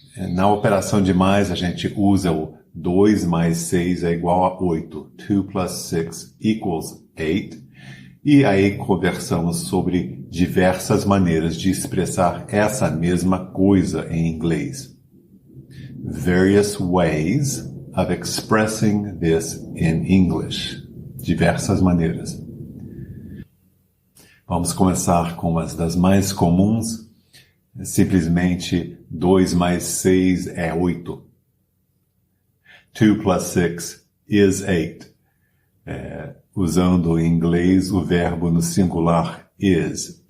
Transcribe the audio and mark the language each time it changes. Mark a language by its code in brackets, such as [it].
[pt] Na operação de mais, a gente usa o 2 mais 6 é igual a 8. [en] 2 plus 6 equals 8. [pt] E aí conversamos sobre diversas maneiras de expressar essa mesma coisa em inglês. [en] Various ways of expressing this in English. [pt] Diversas maneiras. Vamos começar com uma das mais comuns. Simplesmente 2 mais 6 é 8. [en] 2 plus 6 is 8. [pt] Usando em inglês o verbo no singular is.